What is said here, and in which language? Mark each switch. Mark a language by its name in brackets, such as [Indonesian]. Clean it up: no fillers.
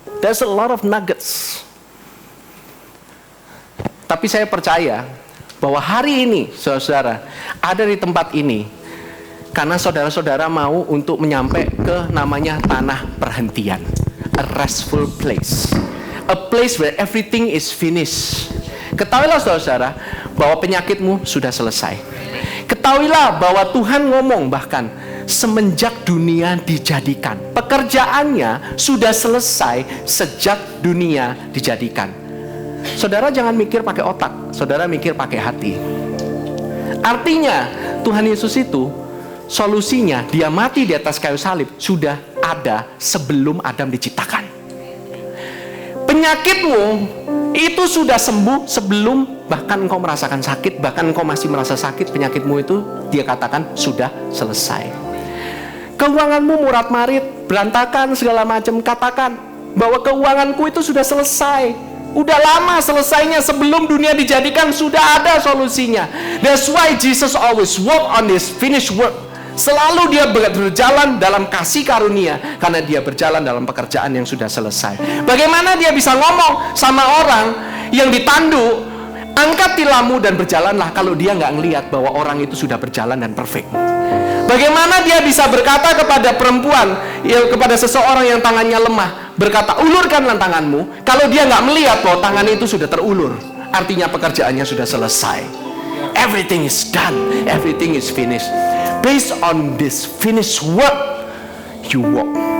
[English] There's a lot of nuggets. [Indonesian] Tapi saya percaya bahwa hari ini saudara ada di tempat ini karena saudara-saudara mau untuk menyampai ke namanya tanah perhentian. [English] A restful place. A place where everything is finished. [Indonesian] Ketahuilah saudara bahwa penyakitmu sudah selesai. Ketahuilah bahwa Tuhan ngomong bahkan semenjak dunia dijadikan. Pekerjaannya sudah selesai sejak dunia dijadikan. Saudara jangan mikir pakai otak, saudara mikir pakai hati. Artinya Tuhan Yesus itu solusinya, dia mati di atas kayu salib sudah ada sebelum Adam diciptakan. Penyakitmu itu sudah sembuh sebelum bahkan engkau merasakan sakit, bahkan engkau masih merasa sakit, penyakitmu itu dia katakan sudah selesai. Keuanganmu murat-marit, berantakan segala macam, katakan bahwa keuanganku itu sudah selesai. Udah lama selesainya, sebelum dunia dijadikan sudah ada solusinya. [English] That's why Jesus always walk on this finished work. [Indonesian] Selalu dia berjalan dalam kasih karunia karena dia berjalan dalam pekerjaan yang sudah selesai. Bagaimana dia bisa ngomong sama orang yang ditanduk Angkat tilammu dan berjalanlah, kalau dia nggak ngelihat bahwa orang itu sudah berjalan dan perfect. Bagaimana dia bisa berkata kepada perempuan, kepada seseorang yang tangannya lemah, berkata, ulurkanlah tanganmu, kalau dia nggak melihat bahwa tangan itu sudah terulur? Artinya pekerjaannya sudah selesai. [English] Everything is done, everything is finished. Based on this finished work, you walk.